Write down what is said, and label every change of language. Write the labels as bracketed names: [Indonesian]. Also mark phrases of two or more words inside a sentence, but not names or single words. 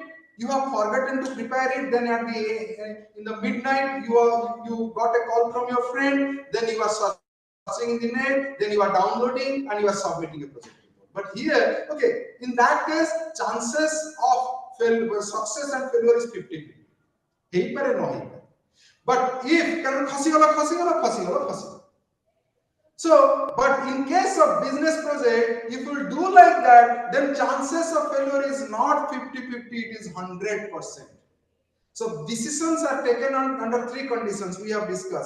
[English] You have forgotten to prepare it. Then at in the midnight, you got a call from your friend. Then you are searching in the net. Then you are downloading and you are submitting a project report. But here, okay, in that case, chances of success and failure is 50-50. [Odia] ହେଇପାରେ ନ ହେଇପାରେ. [English] But if ଖସିଗଲା. So, but in case of business project, if you do like that, then chances of failure is not 50-50, it is 100%. So decisions are taken under three conditions we have discussed.